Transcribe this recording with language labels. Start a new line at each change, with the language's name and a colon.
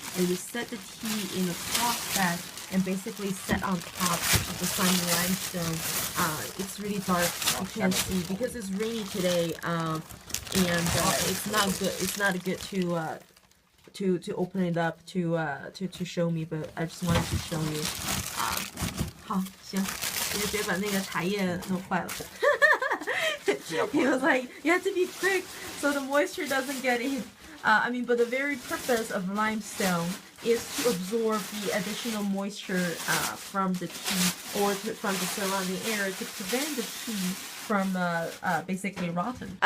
English: And we set the tea in a cloth bed and basically set on top of the sun limestone. It's really dark, you can't see because it's rainy today, and it's not good. It's not good to open it up to show me, but I just wanted to show you.
Chinese: 好，行，你就别把那个茶叶弄坏了。
English: He was like, you have to be quick so the moisture doesn't get in. But the very purpose of limestone is to absorb the additional moisture from the tea or from the surrounding air to prevent the tea from basically rotten.